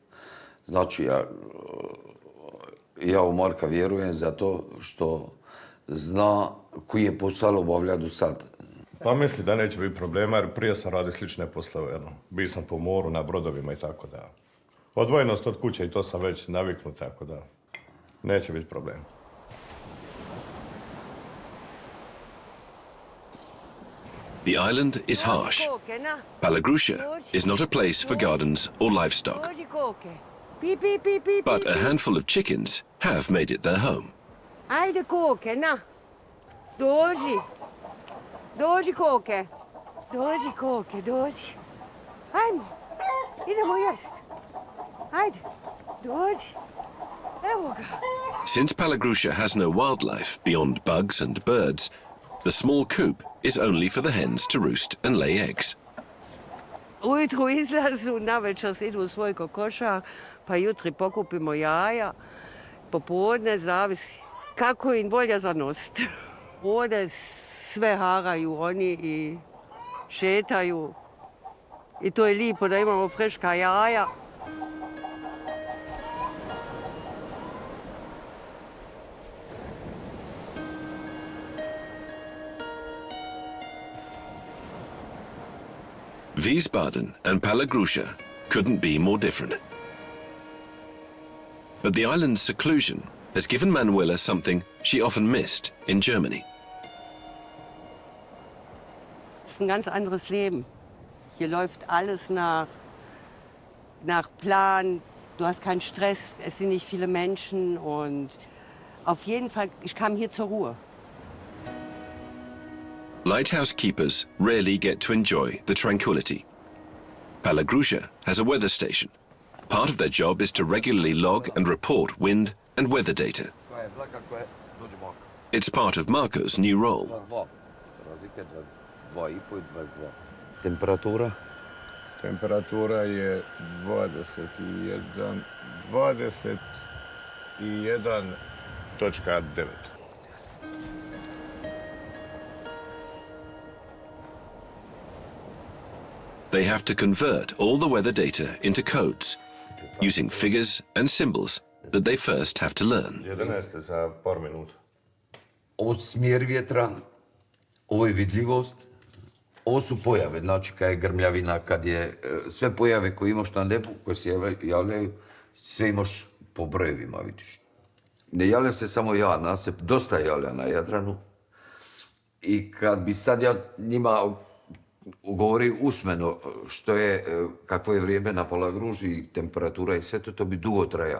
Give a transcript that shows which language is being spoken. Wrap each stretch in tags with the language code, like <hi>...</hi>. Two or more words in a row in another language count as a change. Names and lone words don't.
<hr>Znači, ja u Marka vjerujem zato što zna koji je posao obavlja do sad. Pa misli da neće biti problema, jer prije sam radio slične poslove. Bio sam po moru, na brodovima i tako da. Odvojenost od kuće i to sam već naviknut, tako da neće biti problema.</hr> <en>The island is harsh. Palagruža is not a place for gardens or livestock. But a handful of chickens have made it their home.</en> <hr>Ajde koke, na. Dođi. Dođi koke. Dođi koke, dođi. Ajmo. Idemo jest. Ajde. Dođi. Evo ga.</hr> <en>Since Palagruža has no wildlife beyond bugs and birds, the small coop is only for the hens to roost and lay eggs.</en> <hr>Ujutru izlazu, navečer se idu u svoj kokošar, pa jutri pokupimo jaja. Popodne zavisi kako im volja za nost. Ovdje sve haraju oni i šetaju. I to je lijepo da imamo freška jaja.</hr> <en>Wiesbaden and Palagruža couldn't be more different. But the island's seclusion has given Manuela something she often missed in Germany.</en> <de>Es ist ein ganz anderes Leben. Hier läuft alles nach Plan. Du hast keinen Stress, es sind nicht viele Menschen und auf jeden Fall, ich kam hier zur Ruhe.</de> <en>Lighthouse keepers rarely get to enjoy the tranquility. Palagruža has a weather station. Part of their job is to regularly log and report wind and weather data. It's part of Marco's new role.</en> <hr>Temperatura? Temperatura je 21.9.</hr> <en>They have to convert all the weather data into codes, using figures and symbols that they first have to learn.</en> <hr>11 za par minuta. Ovo su smjer vjetra, ovo je vidljivost, ovo su pojave, znači kad je grmljavina, kad je sve pojave koje imaš na nebu, koje se javljaju, sve imaš po brojevima, vidiš. Ne javlja se samo ja, nas se dosta javlja na Jadranu i kad bi sad ja njima govori usmeno što je, kakvo je vrijeme na Palagruži, temperatura i sve to, to bi dugo trajalo.</hr>